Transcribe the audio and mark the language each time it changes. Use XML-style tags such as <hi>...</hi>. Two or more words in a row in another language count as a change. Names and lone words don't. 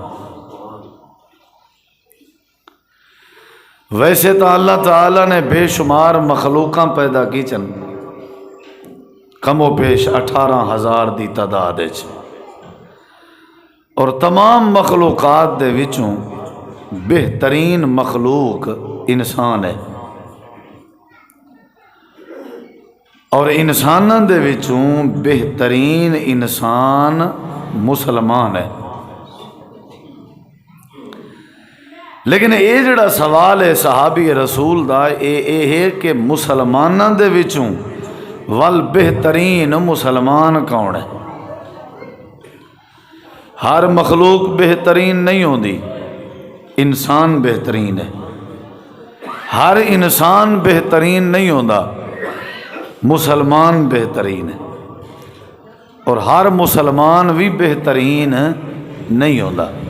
<pa>ویسے تو اللہ تعالیٰ نے بے شمار مخلوقاں پیدا کی چن، کم و بیش 18,000 دی تعداد ہے، اور تمام مخلوقات دے وچوں بہترین مخلوق انسان ہے، اور انساناں دے وچوں بہترین انسان مسلمان ہے۔ لیکن یہ جڑا سوال ہے صحابی رسول دا اے ہے کہ مسلماناں دے وچوں ول بہترین مسلمان کون ہے؟ ہر مخلوق بہترین نہیں ہوندی، انسان بہترین ہے۔ ہر انسان بہترین نہیں ہوندا، مسلمان بہترین ہے، اور ہر مسلمان بھی بہترین نہیں ہوندا۔</pa>